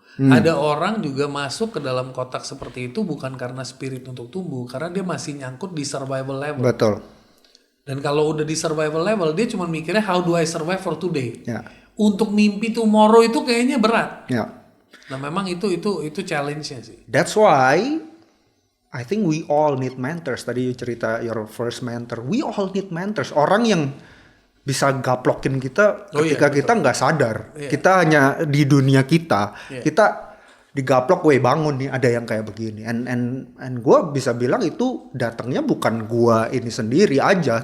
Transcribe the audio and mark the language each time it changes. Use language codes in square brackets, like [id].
[id] Ada orang juga masuk ke dalam kotak seperti itu bukan karena spirit untuk tumbuh, karena dia masih nyangkut di survival level. Betul. Dan kalau udah di survival level, dia cuma mikirnya [en] how do I survive for today. Ya. [id] Untuk mimpi tomorrow itu kayaknya berat. Ya. Nah, memang itu challenge-nya sih. [en] That's why I think we all need mentors. [id] Tadi you cerita [en] your first mentor. We all need mentors. [id] Orang yang bisa gaplokin kita ketika kita nggak sadar. Kita hanya di dunia kita. Kita digaplok, weh bangun nih ada yang kayak begini. And gue bisa bilang itu datangnya bukan gue ini sendiri aja.